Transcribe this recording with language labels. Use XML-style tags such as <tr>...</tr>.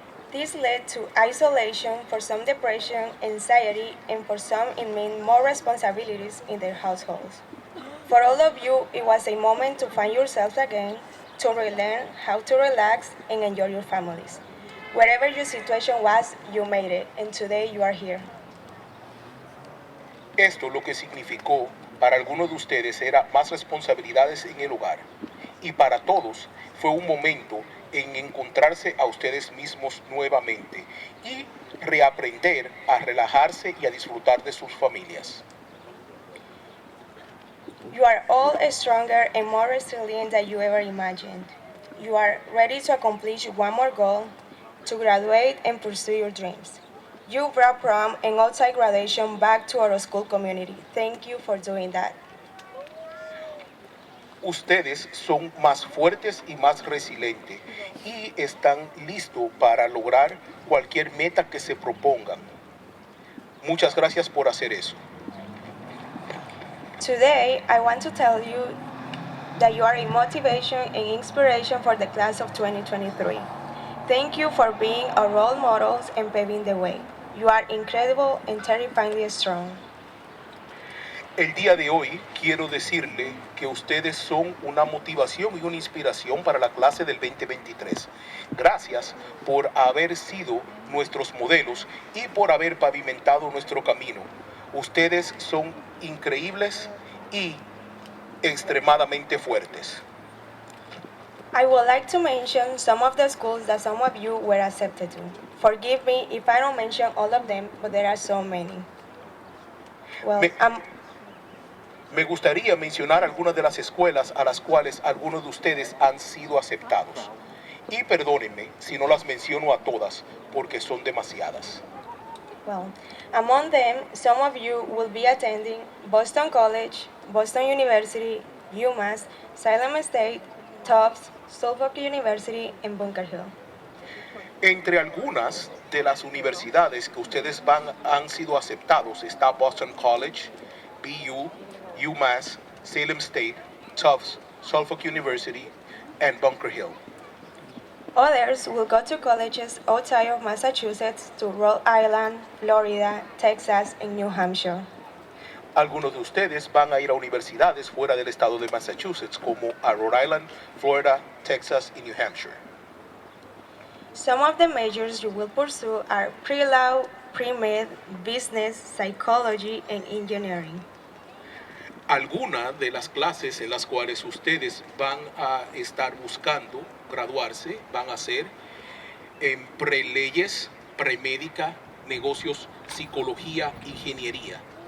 <en>This led to isolation, for some depression, anxiety, and for some it meant more responsibilities in their households. For all of you, it was a moment to find yourselves again, to relearn how to relax and enjoy your families. Wherever your situation was, you made it, and today you are here.</en> <es>Esto lo que significó para algunos de ustedes era más responsabilidades en el hogar y para todos fue un momento en encontrarse a ustedes mismos nuevamente y reaprender a relajarse y a disfrutar de sus familias.</es> <en>You are all stronger and more resilient than you ever imagined. You are ready to accomplish one more goal, to graduate and pursue your dreams. You brought prom and outside graduation back to our school community. Thank you for doing that.</en> <es>Ustedes son más fuertes y más resilientes y están listos para lograr cualquier meta que se propongan. Muchas gracias por hacer eso.</es> <en>Today, I want to tell you that you are a motivation and inspiration for the class of 2023. Thank you for being our role models and paving the way. You are incredible and terrifyingly strong.</en> <es>El día de hoy quiero decirle que ustedes son una motivación y una inspiración para la clase del 2023. Gracias por haber sido nuestros modelos y por haber pavimentado nuestro camino. Ustedes son increíbles y extremadamente fuertes.</es> <en>I would like to mention some of the schools that some of you were accepted to. Forgive me if I don't mention all of them, but there are so many. Well,</en> <es>Me gustaría mencionar algunas de las escuelas a las cuales algunos de ustedes han sido aceptados. Y perdónenme si no las menciono a todas, porque son demasiadas.</es> <en>Well, among them, some of you will be attending Boston College, Boston University, UMass, Salem State, Tufts, Suffolk University, and Bunker Hill.</en> <es>Entre algunas de las universidades que ustedes han sido aceptados está Boston College, BU, UMass, Salem State, Tufts, Suffolk University, and Bunker Hill.</es> <en>Others will go to colleges outside of Massachusetts to Rhode Island, Florida, Texas, and New Hampshire.</en> <es>Algunos de ustedes van a ir a universidades fuera del estado de Massachusetts, como a Rhode Island, Florida, Texas, y New Hampshire.</es> <en>Some of the majors you will pursue are pre-law, pre-med, business, psychology, and engineering.</en> <es>Algunas de las clases en las cuales ustedes van a estar buscando graduarse van a ser en preleyes, premédica, negocios, psicología, ingeniería.</es>